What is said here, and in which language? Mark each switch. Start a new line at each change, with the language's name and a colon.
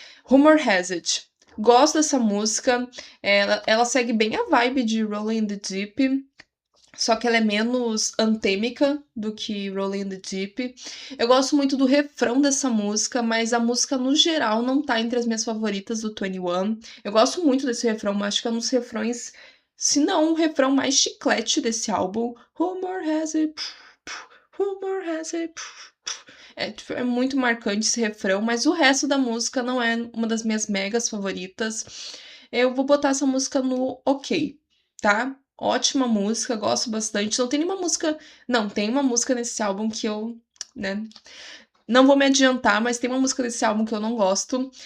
Portuguese: Rumor Has It. Gosto dessa música. Ela segue bem a vibe de Rolling in the Deep, só que ela é menos antêmica do que Rolling in the Deep. Eu gosto muito do refrão dessa música, mas a música no geral não tá entre as minhas favoritas do 21. Eu gosto muito desse refrão, mas acho que é um dos refrões, se não o refrão mais chiclete desse álbum.
English: Rumor has it, rumor has it.
Portuguese: É muito marcante esse refrão, mas o resto da música não é uma das minhas megas favoritas. Eu vou botar essa música no ok, tá? Ótima música, gosto bastante. Não tem nenhuma música. Não, tem uma música nesse álbum que eu, né? Não vou me adiantar, mas tem uma música desse álbum que eu não gosto.